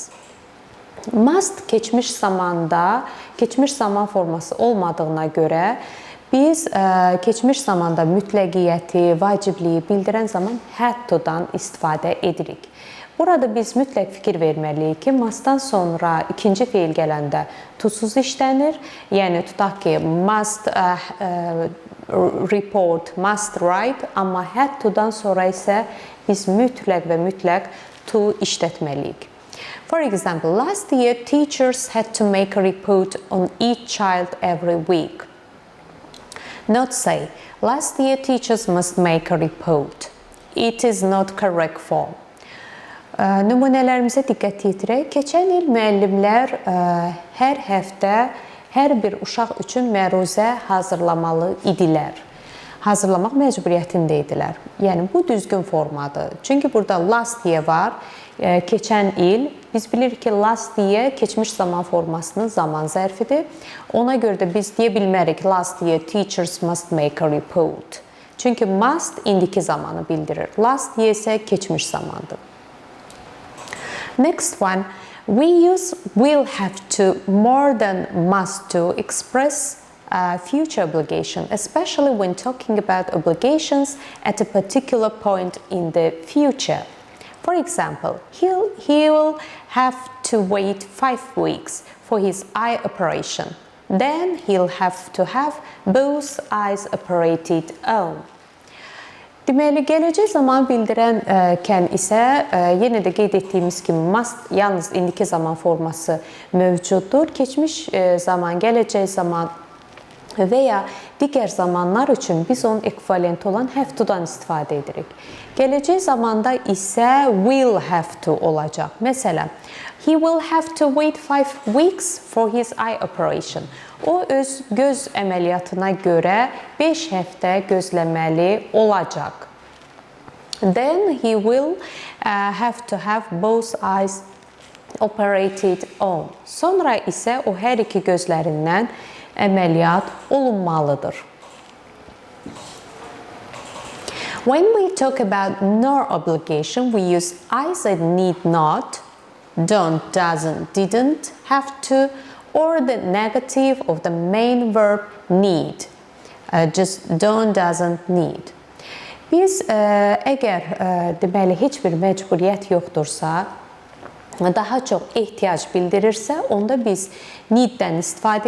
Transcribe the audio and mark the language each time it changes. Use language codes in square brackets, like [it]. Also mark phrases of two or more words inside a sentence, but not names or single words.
[az] Must keçmiş zaman forması olmadığına görə biz keçmiş zamanda mütləqiyyəti, vacibliyi bildirən zaman [en] had to- [az] dan istifadə edirik. Burada biz mütləq fikir verməliyik ki, mustdan sonra ikinci feil gələndə to-suz işlənir. Yəni tutaq ki, [en] must report, must write, [az] amma [en] had to- [az] dan sonra isə biz mütləq və mütləq to işlətməliyik. [en] For example, last year teachers had to make a report on each child every week. Not say, last year teachers must make a report. It is not correct form. [az] Nümunələrimizə diqqət yetirək. Keçən il müəllimlər hər həftə hər bir uşaq üçün məruzə hazırlamalı idilər. Hazırlamaq məcburiyyətində idilər. Yəni bu düzgün formadır. Çünki burada last year var. Keçən il, biz bilirik ki, [en] last year [az] keçmiş zaman formasının zaman zərfidir. Ona görə də biz deyə bilmərik [en] last year teachers must make a report. [az] Çünki must indiki zamanı bildirir. [en] Last year [az] isə keçmiş zamandır. [en] Next one, we use will have to more than must to express future obligation, especially when talking about obligations at a particular point in the future. For example, he will have to wait 5 weeks for his eye operation. Then he'll have to have both eyes operated on. [az] Deməli, gələcək zaman bildirənkən isə yenə də qeyd etdiyimiz kimi must yalnız indiki zaman forması mövcuddur. Keçmiş zaman, gələcək zaman və ya digər zamanlar üçün biz onun ekvivalenti olan [en] have to- [az] dan istifadə edirik. Gələcək zamanda isə [en] will have to [az] olacaq. Məsələn, [en] he will have to wait 5 weeks for his eye operation. [az] O öz göz əməliyyatına görə 5 həftə gözləməli olacaq. [en] Then he will have to have both eyes operated on. [az] Sonra isə o hər iki gözlərindən əməliyyat olunmalıdır. [en] When we talk about no obligation, we use either need not, don't, doesn't, didn't, have to, or the negative of the main verb need. Just don't, doesn't, need. [az] Biz əgər deməli heç bir məcburiyyət yoxdursa, daha çox ehtiyac bildirirsə, onda biz need-dən istifadə